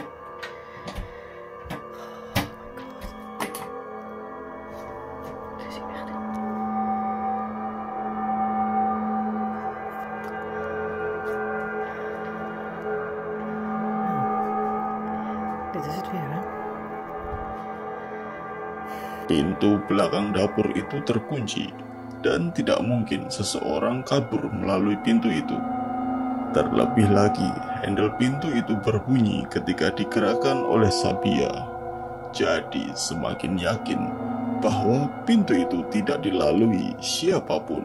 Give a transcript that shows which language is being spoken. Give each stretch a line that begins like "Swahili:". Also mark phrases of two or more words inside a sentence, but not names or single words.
English: Oh my god.
Dutch: Het is hier echt niet. Dit is het weer, hè?
Indonesian: Pintu belakang dapur itu terkunci dan tidak mungkin seseorang kabur melalui pintu itu. Terlebih lagi, handle pintu itu berbunyi ketika digerakkan oleh Sabia. Jadi semakin yakin bahwa pintu itu tidak dilalui siapapun.